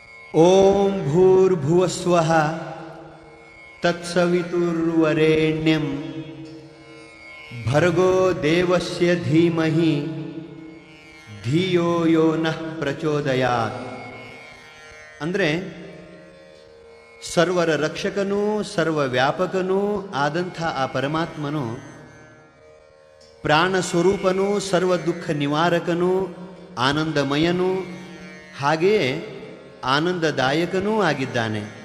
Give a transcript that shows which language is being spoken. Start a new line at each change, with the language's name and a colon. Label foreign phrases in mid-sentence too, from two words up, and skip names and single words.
Sanskrit: ಓಂ ಭೂರ್ಭುವಸ್ವಃ ತತ್ಸವಿತುರ್ವರೆಣ್ಯಂ ಭರ್ಗೋ ದೇವಸ್ಯ ಧೀಮಹಿ ಧಿಯೋ ಯೋ ನಃ ಪ್ರಚೋದಯಾತ್.
Kannada: ಅಂದರೆ ಸರ್ವರ ರಕ್ಷಕನೂ ಸರ್ವವ್ಯಾಪಕನೂ ಆದಂಥ ಆ ಪರಮಾತ್ಮನು ಪ್ರಾಣ ಸ್ವರೂಪನೂ ಸರ್ವ ದುಃಖ ನಿವಾರಕನೂ ಆನಂದಮಯನೂ ಹಾಗೆಯೇ ಆನಂದದಾಯಕನೂ ಆಗಿದ್ದಾನೆ.